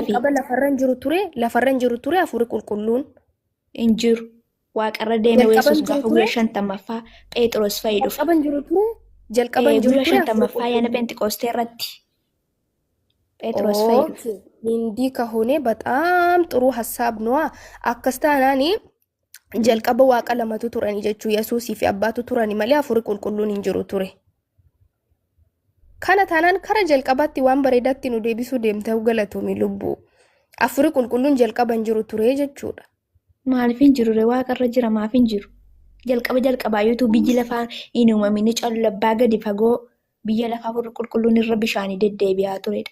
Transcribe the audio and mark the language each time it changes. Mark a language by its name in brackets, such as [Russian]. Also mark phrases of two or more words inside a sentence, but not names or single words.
[Oromo] jalqaba lafarra hin jiru ture hafuurri qulqulluun. hin jiru. Waaqarra deeme Jalqaba Yesuus hin jiru gaafa ture? guyyaa 50ffaa Phexros fa'i dhufe. Jalqaba hin jiru ture? Jalqaba hin jiru Guyyaa ture hafuurri 50ffaa ayyaana Phenxeqoostee irratti Phexros fa'i dhufe. Hindii kahone [Amharic] በጣም ጥሩ ሀሳብ ነዋ [Oromo] አከስታናኒ jalqaba waaqa lamatu turani jechuu Yesuusii fi abbaatu turani malee hafuurri qulqulluun hin jiru ture. Kana taanaan kara jalqabaatti waan bareedaatti nu deebisuu deemtee galatoomi lubbuu. Hafuurri qulqulluun jalqaba hin jiru ture jechuudha. Maaliif hin jirure waaqarra jira maaf hin jiru? Jalqabaayyuutu biyyi lafaa hin uumamin callabbaa gadi fagoo biyya lafaa hafuurri qulqulluun irra bishaanii deddeebi'aa turedha.